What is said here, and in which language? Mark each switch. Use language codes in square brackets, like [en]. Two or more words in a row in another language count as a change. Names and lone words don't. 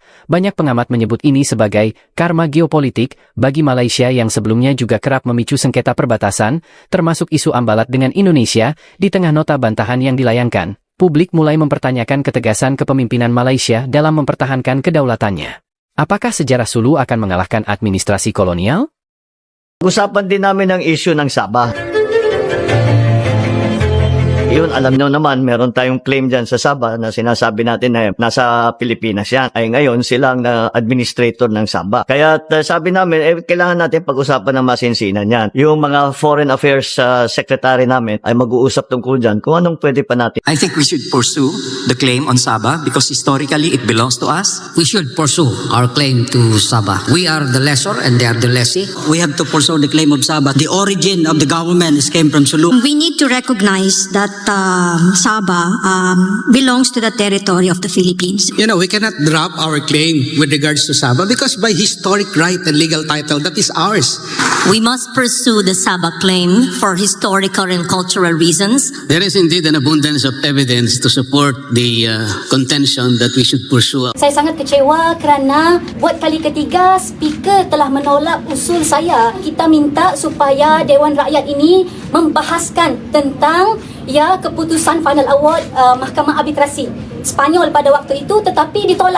[id] Banyak pengamat menyebut ini sebagai karma geopolitik bagi Malaysia yang sebelumnya juga kerap memicu sengketa perbatasan, termasuk isu ambalat dengan Indonesia. Di tengah nota bantahan yang dilayangkan, publik mulai mempertanyakan ketegasan kepemimpinan Malaysia dalam mempertahankan kedaulatannya. Apakah sejarah Sulu akan mengalahkan administrasi kolonial? [tl] Usapan din namin ang issue ng Sabah. Yun, alam nyo naman, meron tayong claim dyan sa Sabah na sinasabi natin na nasa Pilipinas yan. Ay ngayon, silang na administrator ng Sabah. Kaya sabi namin, kailangan natin pag-usapan ng masinsinan yan. Yung mga [en] foreign affairs secretary [tl] namin ay mag-uusap tungkol dyan kung anong pwede pa natin. [en] I think we should pursue the claim on Sabah because historically it belongs to us. We should pursue our claim to Sabah. We are the lessor and they are the lessee. We have to pursue the claim of Sabah. The origin of the government came from Sulu. We need to recognize that Sabah belongs to the territory of the Philippines. You know, we cannot drop our claim with regards to Sabah because by historic right and legal title, that is ours. We must pursue the Sabah claim for historical and cultural reasons. There is indeed an abundance of evidence to support the contention that we should pursue. [ms] Saya sangat kecewa kerana buat kali ketiga speaker telah menolak usul saya. Kita minta supaya Dewan Rakyat ini membahaskan tentang keputusan [en] final award [ms] Mahkamah Arbitrasi Spanyol pada waktu itu, tetapi ditolak.